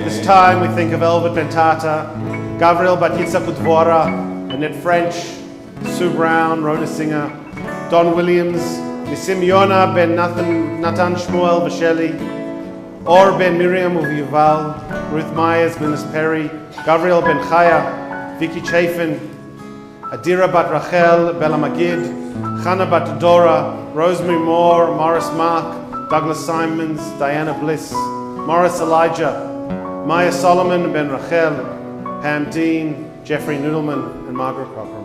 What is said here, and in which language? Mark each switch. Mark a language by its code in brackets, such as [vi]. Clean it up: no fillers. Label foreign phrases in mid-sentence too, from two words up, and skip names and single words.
[en] This time we think of Elbert Bentata, Gabriel Batitza Kutvora, Annette French, Sue Brown, Rhoda Singer, Don Williams, Nisim Yona ben Nathan Shmuel Vasheli, Or ben Miriam of Yuval, Ruth Myers, Glynis Perry, Gabriel ben Chaya, Vicky Chafin, Adira bat Rachel, Bella Magid, Chana bat Dora, Rosemary Moore, Morris Mark, Douglas Simons, Diana Bliss, Morris Elijah, Maya Solomon ben Rachel, Pam Dean, Jeffrey Noodleman, and Margaret Cochran.